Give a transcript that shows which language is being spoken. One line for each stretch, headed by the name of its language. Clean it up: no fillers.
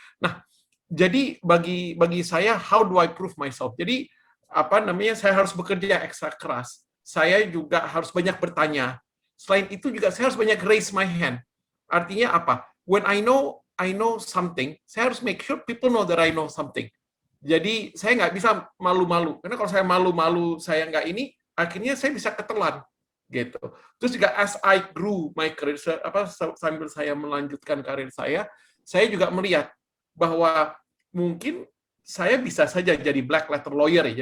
Indonesian: Nah, jadi bagi saya,
English: how do I prove myself?
Indonesian: Jadi saya harus bekerja ekstra keras saya juga harus banyak bertanya. Selain itu juga saya harus banyak
English: raise my hand.
Indonesian: Artinya apa?
English: When I know something,
Indonesian: saya harus
English: make sure people know that I know something.
Indonesian: Jadi saya nggak bisa malu-malu. Karena kalau saya malu-malu, saya nggak ini, akhirnya saya bisa ketelan. Gitu. Terus juga
English: as I grew my career,
Indonesian: sambil saya melanjutkan karir saya juga melihat bahwa mungkin saya bisa saja jadi black letter lawyer ya.